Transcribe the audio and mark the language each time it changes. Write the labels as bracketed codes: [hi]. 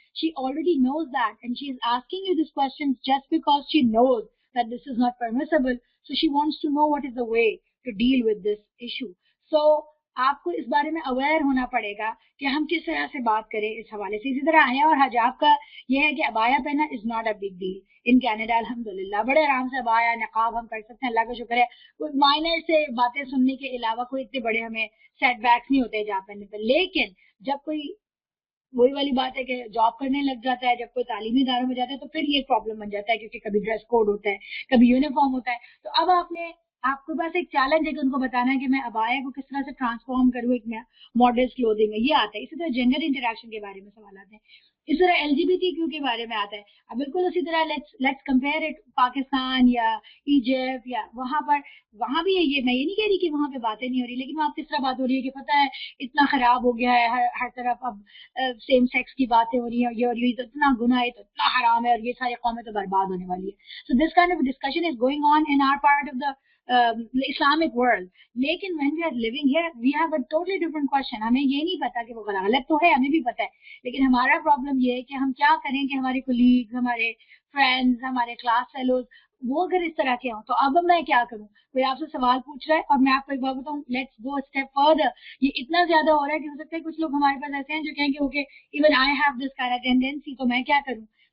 [en] She already knows that and she is asking you this question just because she knows that this is not permissible. So she wants to know what is the way to deal with this issue. [ur] So آپ کو اس بارے میں aware ہونا پڑے گا کہ ہم کس طرح سے بات کریں اس حوالے سے. اسی طرح حیا اور حجاب کا یہ ہے کہ ابایا پہننا [en] Is not a big deal in Canada. [ur] الحمدللہ بڑے آرام سے ابایا نقاب ہم کر سکتے ہیں, اللہ کا شکر ہے. کوئی مائنر سے باتیں سننے کے علاوہ کوئی اتنے بڑے ہمیں سیٹ بیکس نہیں ہوتے حجاب پہننے پہ. لیکن جب کوئی وہی والی بات ہے کہ جاب کرنے لگ جاتا ہے, جب کوئی تعلیمی اداروں میں جاتا ہے تو پھر یہ پرابلم بن جاتا ہے, کیونکہ کبھی ڈریس کوڈ ہوتا ہے, کبھی یونیفارم ہوتا ہے. تو اب آپ کے پاس ایک چیلنج ہے کہ ان کو بتانا ہے کہ میں ابایا کو کس طرح سے ٹرانسفارم کروں ایک ماڈرن کلوتھنگ میں. یہ آتا ہے. اسی طرح جینڈر انٹریکشن کے بارے میں سوال آتے ہیں, اس طرح LGBTQ کے بارے میں آتا ہے. اب بالکل اسی طرح [en] let's compare it [ur] پاکستان یا ایجپٹ یا وہاں بھی یہ میں یہ نہیں کہہ رہی کہ وہاں پہ باتیں نہیں ہو رہی, لیکن وہاں کس طرح بات ہو رہی ہے کہ پتہ ہے اتنا خراب ہو گیا ہے ہر طرف, اب سیم سیکس کی باتیں ہو رہی ہیں, یہ اور یہ تو اتنا گناہ ہے, تو اتنا حرام ہے, اور یہ ساری قومیں تو برباد ہونے والی ہے. [en] So this kind of discussion is going on in our part of the Islamic world. [ur] لیکن [en] when we are living here we have a totally different question. [ur] ہمیں یہ نہیں پتا کہ وہ غلط تو ہے, ہمیں بھی پتا ہے, لیکن ہمارا پرابلم یہ ہے کہ ہم کیا کریں کہ ہمارے کولیگز, ہمارے فرینڈز, ہمارے کلاس فیلوز وہ اگر اس طرح کے ہوں تو اب میں کیا کروں. کوئی آپ سے سوال پوچھ رہا ہے اور میں آپ کو ایک بات بتاؤں, [en] Let's go step further. [ur] یہ اتنا زیادہ ہو رہا ہے کہ ہو سکتا ہے کچھ لوگ ہمارے پاس ایسے ہیں جو کہیں گے [en] okay even I have this kind of tendency, [ur] تو میں کیا کروں.